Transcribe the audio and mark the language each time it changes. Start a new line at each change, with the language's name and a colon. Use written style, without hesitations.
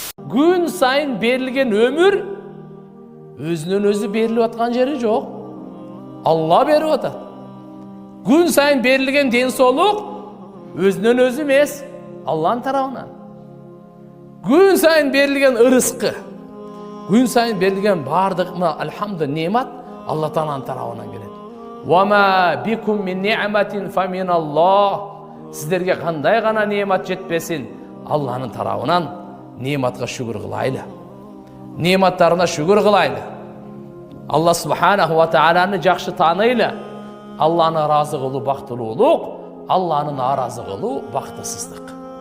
Kyrgyz: Күн сайын берилген өмүр өзүнөн өзү берилип аткан жери жок. Алла берип атат. Күн сайын берилген ден соолук өзүнөн өзү эмес, Алланын тарабынан. Күн сайын берилген ырыскы, күн сайын берилген бардык алхамду немат Алла Тааланын тарабынан келет.
Arabic: Ва ма бикум мин ни'матин фа миналлах.
Kyrgyz: Сиздерге кандай гана немат жетпесин, Алланын тарабынан нематка шүгүр кылайлы. Нематтарына шүгүр кылайлы. Алла субханаху ва тааланы жакшы таанайлы. Алланы ыраазы кылуу бактылуулук, Алланы нааразы кылуу бактысыздык.